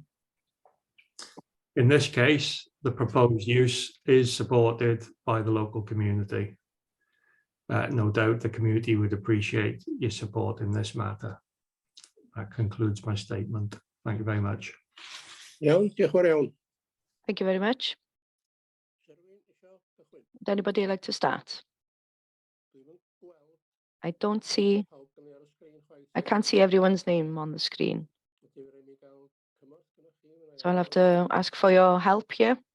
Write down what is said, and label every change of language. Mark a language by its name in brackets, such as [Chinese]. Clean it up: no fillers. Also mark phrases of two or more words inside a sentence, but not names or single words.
[English] In this case, the proposed use is supported by the local community. No doubt the community would appreciate your support in this matter. That concludes my statement. Thank you very much. [Welsh] Iawn, diolch yn fawr iawn. [English] Thank you very much. Would anybody like to start? I don't see, I can't see everyone's name on the screen. So I'll have to ask for your help here.